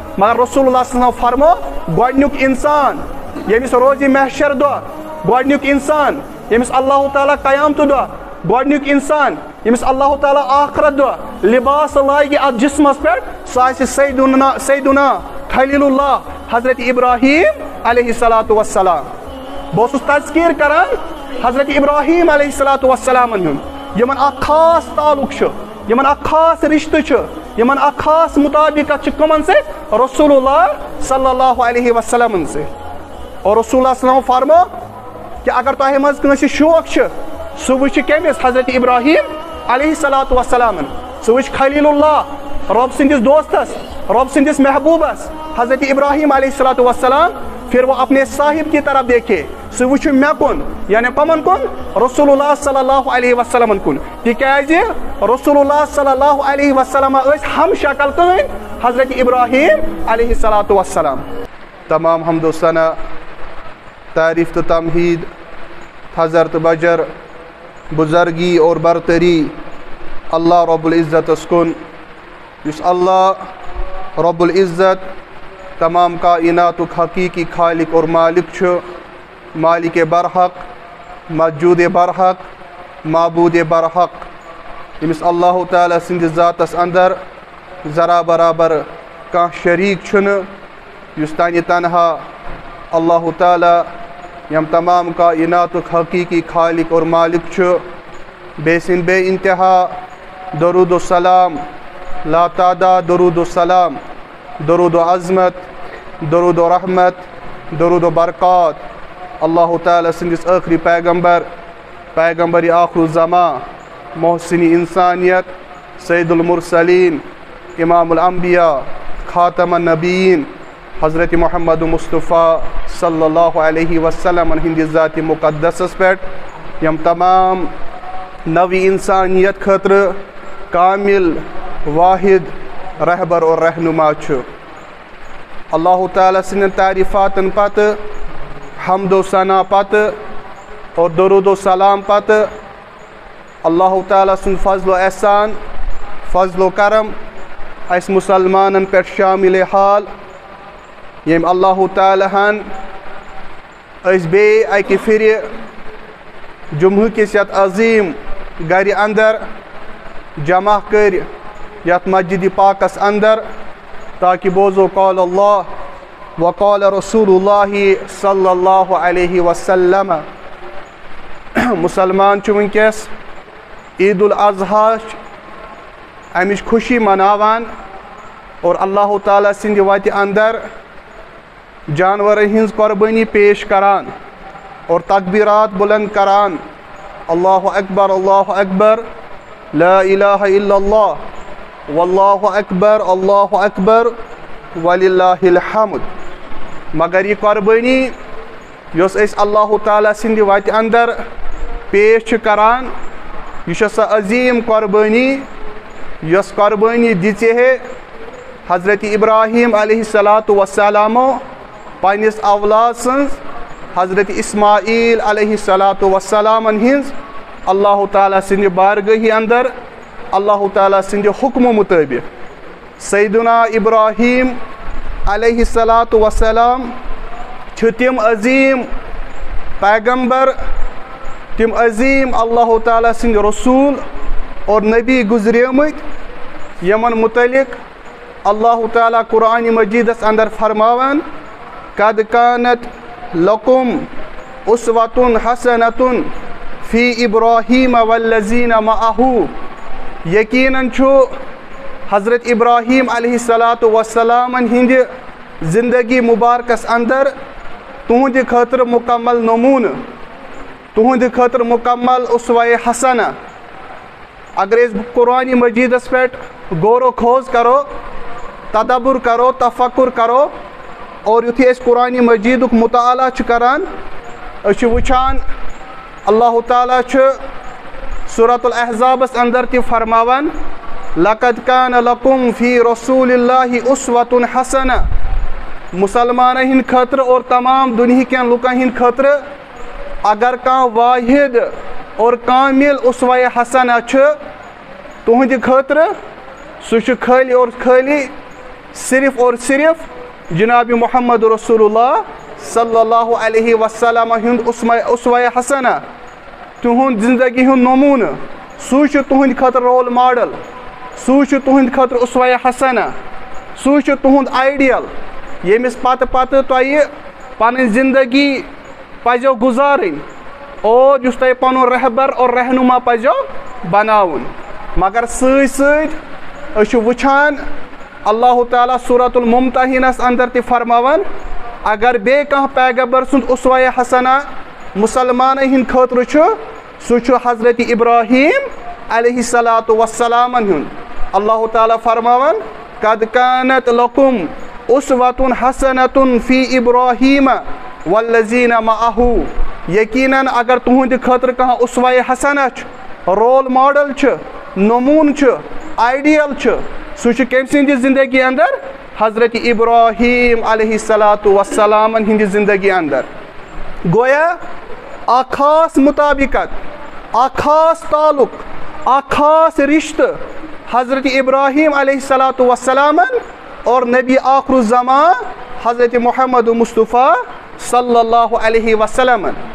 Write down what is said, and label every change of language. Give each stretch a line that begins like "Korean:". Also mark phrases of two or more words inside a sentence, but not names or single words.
Kashmiri: مگر رسول اللہ صلی اللہ علیہ وسلم فرمو گۄڈنیُک انسان ییٚمِس روزِ محشر دۄہ گۄڈنیُک انسان ییٚمِس اللہ تعالیٰ قیامتہٕ دۄہ گۄڈنیُک انسان ییٚمِس اللہ تعالیٰ آخرت دۄہ لباس لاگہِ اتھ جسمس پٮ۪ٹھ سُہ آسہِ سیدنا خلیل اللہ حضرت ابراہیم علیہ الصلاۃ والسلام. بہٕ اوسُس تذکیر کران حضرت ابراہیم علیہ الصلاۃ والسلامن ہُنٛد یِمن اکھ خاص تعلق چھُ یِمن اکھ خاص رشتہٕ چھُ یِمن اکھ خاص مطابقت چھِ کٕمن سۭتۍ رسول اللہ صلی اللہ علیہ وسلمن سۭتۍ. اور رسول اللہ صلی اللہ علیہ وسلم فرمو کہ اگر تۄہہِ منٛز کٲنٛسہِ شوق چھُ سُہ وٕچھِ کٔمِس حضرت ابراہیم علیہ الصلاۃ والسلامن سُہ وٕچھِ خلیل اللہ رۄب سٕنٛدِس دوستس رۄب سٕنٛدِس محبوبس حضرت ابراہیم علیہ الصلاۃ والسلام
Urdu: پھر وہ اپنے صاحب کی طرف دیکھے
Kashmiri: سُہ وٕچھِ مےٚ کُن یعنی کَمن کُن رسول اللہ صلی اللہ علیہ وسلمن کُن تِکیازِ رسول اللہ صلی اللہ علیہ وسلم ٲسۍ ہم شکل کٕہٕنۍ حضرت ابراہیم علیہ الصلاۃ والسلام. تمام حمد و ثنا تعریف تو تمہید حضرت بجر بزرگی اور برتری اللہ رب العزت کن یس اللہ رب العزت تمام کائنات حقیقی خالق اور مالک چھُ مالک برحق موجود برحق معبود برحق یمس اللہ تعالیٰ سندس ذاتس اندر ذرا برابر کانٛہہ شریک چھُنہٕ یُس تانہِ تنہا اللہ تعالیٰ یم تمام کائنات حقیقی خالق اور مالک چھُ بے سن بے انتہا درود و سلام لا تعداد درود و سلام درود و عظمت درود و رحمت درود و برکات اللہ تعالیٰ سندس آخری پیغمبر آخر الزمان محسن انسانیت سید المرسلین امام الانبیاء خاتم النبیین حضرت محمد مصطفیٰ صلی اللہ علیہ وسلم ہندس ذات مقدسس پہ یم تمام نوی انسانیت خاطر کامل واحد رہبر اور رہنما چھُ. اللہ تعالیٰ سندین تعریفاتن پتہ حمد و ثنا پتہ اور درود و سلام پتہ اللہ تعالیٰ سند فضل و احسان فضل و کرم اس مسلمانن پہ شامل حال یم اللہ تعالیٰ ہن اس بے اکہ پھر جمعہ کس یت عظیم گھر اندر جمع کر یت مسجد پاکس اندر تاکہ بوزو
Arabic: قول اللہ وقال رسول اللہ
Kashmiri: صلی اللہ علیہ وسلم. مسلمان چھُ ونکس عید الاضحیٰ امچ خوشی مناوان اور اللہ تعالیٰ سندِ وتہِ اندر جانورن ہنز قربانی پیش کران اور تکبیرات بلند کران
Arabic: اللہ اکبر لا الہ الا اللہ واللہ اکبر وللہ الحمد.
Kashmiri: مگر یہ قربانی یس اس اللہ تعالیٰ سندِ وتہِ اندر پیش چھِ کران یہ چھِ سۄ عظیم قربانی یس قربانی دِژے ہے حضرت ابراہیم علیہ الصلاۃ والسلامو پنس اولاد سنز حضرت اسماعیل علیہ الصلاۃ والسلام ہنز اللہ تعالیٰ سندِ بارگاہی اندر اللہ تعالیٰ سندِ حکم مطابق سیدنا ابراہیم علیہ الصلاۃ والسلام چھِ تِم عظیم پیغمبر تِم عظیم اللہ تعالیٰ سندِ رسول اور نبی گزریمٕتۍ یمن متعلق اللہ تعالیٰ قرآن مجیدس اندر فرماوان
Arabic: قد کانت لکم اسوۃ حسنۃ فی ابراہیم والذین معہ
Kashmiri: یقیناً چھُ حضرت ابراہیم علیہ الصلاۃ والسلام ہند زندگی مبارکس اندر تہنٛدِ خٲطرٕ مکمل نمونہ تہنٛدِ خٲطرٕ مکمل اسوہ حسنہ. اگر أسۍ قرآن مجیدس پہ غور و خوض کرو تدبر کرو تفکر کرو اور یُتھُے أسۍ قرآن مجیدُک مطالعہ چھِ کران أسۍ چھِ وٕچھان اللہ تعالیٰ چھُ سورۃ الاحزابس اندر تہِ فرماوان
Arabic: لقد کان لکم فی رسول اللہ اسوۃ حسنہ.
Kashmiri: مسلمانن ہند خاطر اور تمام دنہکین لُکن ہند خاطر اگر کانٛہہ واحد اور کامل اسوہ حسنہ چھُ تُہنٛدِ خٲطرٕ سُہ چھُ خٲلی اور خٲلی صرف اور صرف جناب محمد رسول اللہ صلی اللہ علیہ وسلم ہند اسوہ حسنہ تہند زندگی ہند نمونہ سہ تہند خاطر
English: role model
Kashmiri: سہ تہند خاطر اسوہ حسنہ سہ تہند آئیڈیل یمس پتہ پتہ تہ پن زندگی پزو گزارن اور اس تہ پن رہبر اور رہنما پزو بناون مگر ست وچھان اللہ تعالیٰ سورۃ الممتحنس اندر تہ فرماون اگر بے کانٛہہ پیغمبر سند اسوہ حسنہ مسلمان ہند خاطر سہ حضرت ابراہیم علیہ الصلاۃ والسلام ہند اللہ تعالیٰ فرماون
Arabic: قد کانت لکم اسوۃ حسنۃ فی ابراہیم والذین معہ
Kashmiri: یقیناً اگر تہند خاطر کانٛہہ اسوہ حسنہ
English: role model
Kashmiri: نمون آئیڈیل سہ کم سند زندگی اندر حضرت ابراہیم علیہ الصلاۃ والسلام ہند زندگی اندر گویا اکھ خاص مطابقت اکھ خاص تعلق اکھ خاص رشتہ حضرت ابراہیم علیہ الصلاۃ والسلام اور نبی آخر الزمان حضرت محمد مصطفیٰ صلی اللہ علیہ وسلم